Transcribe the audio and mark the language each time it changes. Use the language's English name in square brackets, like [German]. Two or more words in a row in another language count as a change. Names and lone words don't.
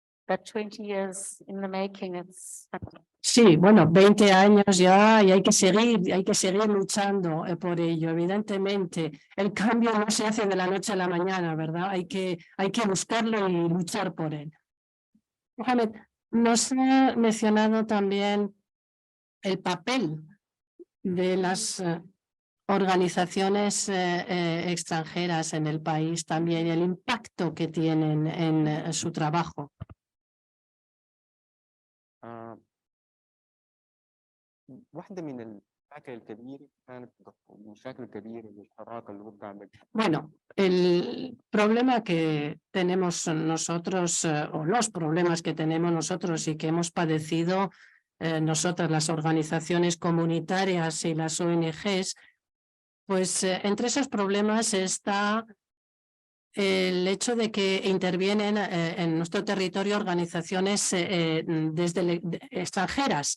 [English] that 20 years in the making, it's [Spanish] Sí, bueno, 20 años ya y hay que seguir luchando por ello. Evidentemente, el cambio no se hace de la noche a la mañana, ¿verdad? Hay que buscarlo y luchar por él. Mohamed, nos ha mencionado también el papel de las organizaciones extranjeras en el país también y el impacto que tienen en su trabajo. [Arabic] واحدة من المشاكل الكبيرة كانت مشاكل كبيرة للحراك اللي ضد عمل. [Spanish] Bueno, el problema que tenemos nosotros, o los problemas que tenemos nosotros y que hemos padecido nosotras, las organizaciones comunitarias y las ONGs, pues entre esos problemas está el hecho de que intervienen en nuestro territorio organizaciones extranjeras.